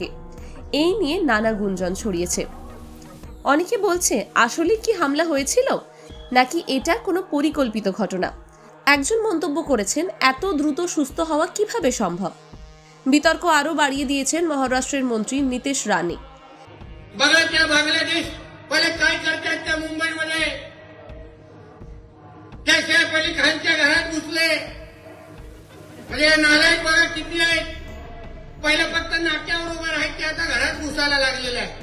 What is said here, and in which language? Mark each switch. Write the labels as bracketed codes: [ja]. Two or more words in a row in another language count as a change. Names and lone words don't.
[bn] এই নিয়ে নানা গুঞ্জন ছড়িয়েছে। অনেকে বলছে আসলে কি হামলা হয়েছিল, নাকি এটা কোনো পরিকল্পিত ঘটনা। একজন মন্তব্য করেছেন, এত দ্রুত সুস্থ হওয়া কিভাবে সম্ভব। বিতর্ক আরো বাড়িয়ে দিয়েছেন মহারাষ্ট্রের মন্ত্রী नीतीश राणे। [mr] बघा त्या बांगलादेश पहिले काय करतात त्या मुंबईमध्ये त्या सैफ अली खानच्या घरात घुसले, म्हणजे नालायक बघा किती आहेत. पहिलं फक्त नाक्यावर उभं राहायचे, आता घरात घुसायला लागलेले आहे.